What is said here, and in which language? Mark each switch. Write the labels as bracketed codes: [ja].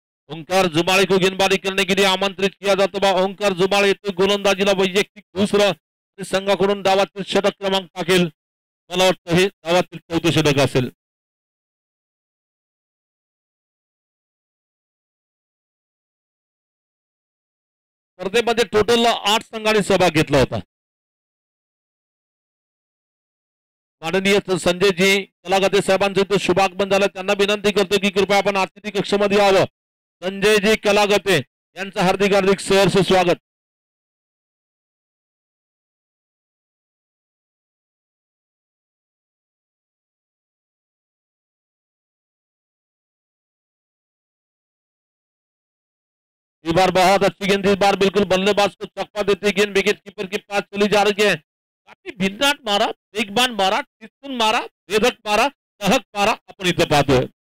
[hi] ओंकार जुमाळे को गेंदबाजी करने के लिए आमंत्रित किया जातो बा. [mr] ओंकार जुमाळे येतो गोलंदाजीला, वैयक्तिक दुसरं संघाकडून डावातील षटक क्रमांक टाकेल. मला वाटतं हे डावातील 4थं षटक असेल. स्पर्धेमध्ये टोटल 8 संघांनी सहभाग घेतला होता. माननीय संजयजी कलागते साहेबांचं तो शुभागमन झालं. त्यांना विनंती करतो की कृपया आपण अतिथी कक्षामध्ये यावं. संजयजी कलागते यांचं हार्दिक हार्दिक सहर्ष स्वागत. [hi] इस बार बहुत अच्छी गेंद, इस बार बिल्कुल बल्लेबाज को चकवा देती गेंद विकेट कीपर के पास चली जा रही है. [mr] काफी भिन्नाट मारा, वेगवान मारा, टिचून मारा, वेधक मारा, तहक मारा आपण इथं पाहतोय.